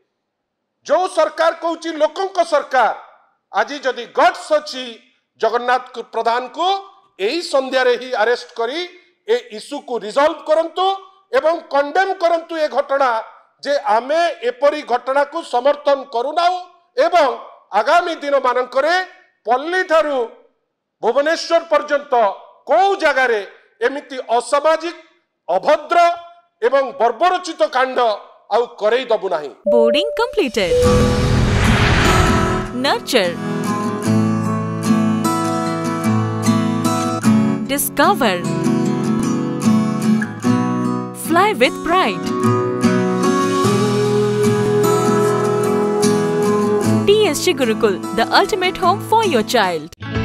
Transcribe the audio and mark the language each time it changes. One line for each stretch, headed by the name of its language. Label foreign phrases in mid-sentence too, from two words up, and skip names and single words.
Odia: ଜୋ ସରକାର କହୁଚି ଲୋକଙ୍କ ସରକାର ଆଜ ଜଦି ଗଟ୍ସ ଅଛି ଜଗନ୍ନାଥ ପ୍ରଧାନ କୋ ୟହି ସନ୍ଧ୍ୟା ରେ ହି ଅରେଷ୍ଟ କରି ଏ ଇଶୁ କୋ ରିଜଲ୍ଭ କରନ୍ତୁ ଏବଂ କଣ୍ଡେମ କରନ୍ତୁ ଏ ଘଟଣା ଜେ ଆମେ ଏପରି ଘଟଣା କୋ ସମର୍ଥନ କରୁନା ଏବଂ ଆଗାମୀ ଦିନ ମାନକରେ ପଲ୍ଲୀ ଠାରୁ ଭୁବନେଶ୍ୱର ପର୍ଯ୍ୟନ୍ତ କୋ ଜଗାର ଏମିତି ଅସାମାଜିକ ଅଭଦ୍ର ଏବଂ ବର୍ବରଚିତ କାଣ୍ଡ ଆଉ କରଇ ଦବୁ ନାହିଁ।
English: Boarding completed. Nurture, discover, fly with pride. TSG Gurukul, the ultimate home for your child.